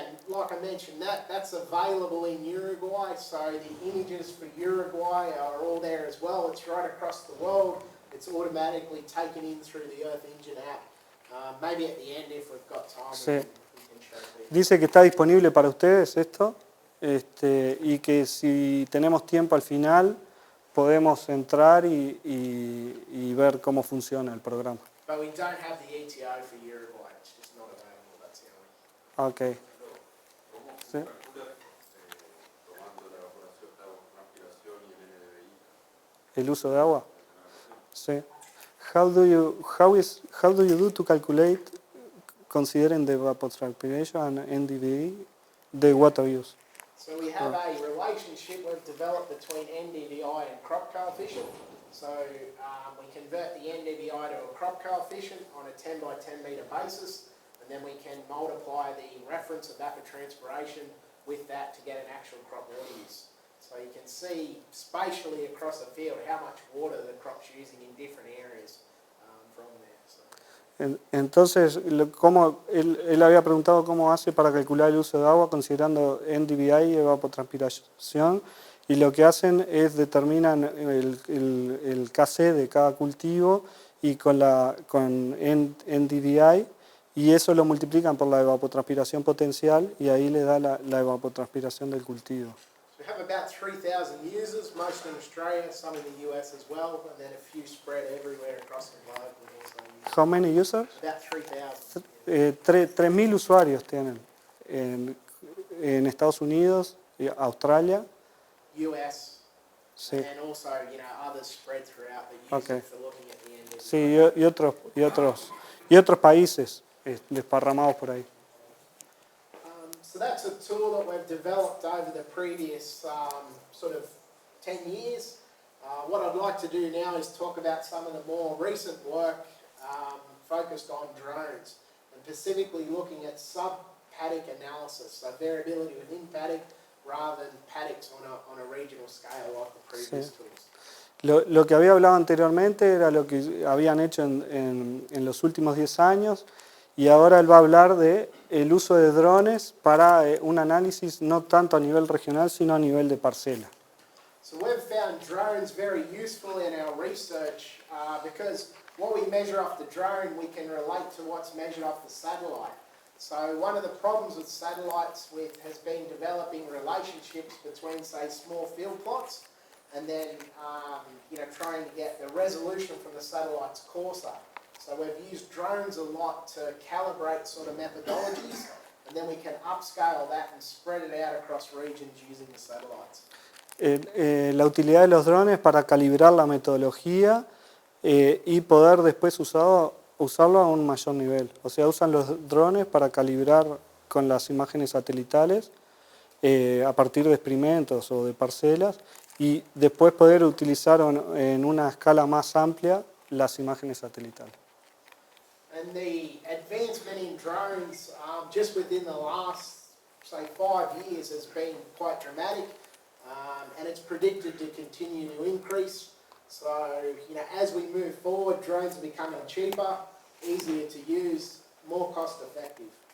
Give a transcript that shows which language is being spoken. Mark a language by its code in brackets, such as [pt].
[en] Like I mentioned, that's available in Uruguay, so the images for Uruguay are all there as well. It's right across the world. It's automatically taken in through the Earth Engine app. Maybe at the end, if we've got time, we can show it. [es] Dice que está disponible para ustedes esto, y que si tenemos tiempo al final podemos entrar y ver cómo funciona el programa. [en] But we don't have the ETO for Uruguay. It's just not available. That's the only. Okay. ¿Sí? [es] ¿El uso de agua? Sí. [en] How do you do to calculate, considering the evapotranspiration and NDVI, the water use? So we have a relationship we've developed between NDVI and crop coefficient. So we convert the NDVI to a crop coefficient on a 10 by 10 metre basis, and then we can multiply the reference evapotranspiration with that to get an actual crop water use. So you can see spatially across the field how much water the crop's using in different areas from there. So. [es] Entonces, él había preguntado cómo hace para calcular el uso de agua considerando NDVI y evapotranspiración, y lo que hacen es determinan el KC de cada cultivo y con NDVI, y eso lo multiplican por la evapotranspiración potencial y ahí le da la evapotranspiración del cultivo. [en] We have about 3,000 users, most in Australia, some in the US as well, and then a few spread everywhere across the globe. How many users? About 3,000. [es] 3.000 usuarios tienen en Estados Unidos, Australia. [en] US, [es] Sí. [en] and also, others spread throughout the user Okay. for looking at the end of [es] Sí, y otros países desparramados por ahí. [en] So that's a tool that we've developed over the previous sort of 10 years. What I'd like to do now is talk about some of the more recent work focused on drones, and specifically looking at sub-paddock analysis, so variability within paddock rather than paddocks on a regional scale like the previous tools. [es] Lo que había hablado anteriormente era lo que habían hecho en los últimos 10 años, y ahora él va a hablar de el uso de drones para un análisis no tanto a nivel regional, sino a nivel de parcela. [en] So we've found drones very useful in our research because what we measure off the drone, we can relate to what's measured off the satellite. So one of the problems with satellites has been developing relationships between, say, small field plots, and then trying to get the resolution from the satellite's coarser. So we've used drones a lot to calibrate sort of methodologies, and then we can upscale that and spread it out across regions using the satellites. [es] La utilidad de los drones para calibrar la metodología y poder después usarlo a un mayor nivel. O sea, usan los drones para calibrar con las imágenes satelitales a partir de experimentos o de parcelas, y después poder utilizar en una escala más amplia las imágenes satelitales. [en] And the advancement in drones just within the last, say, 5 years has been quite dramatic, and it's predicted to continue to increase. So, as we move forward, drones are becoming cheaper, easier to use, more cost effective.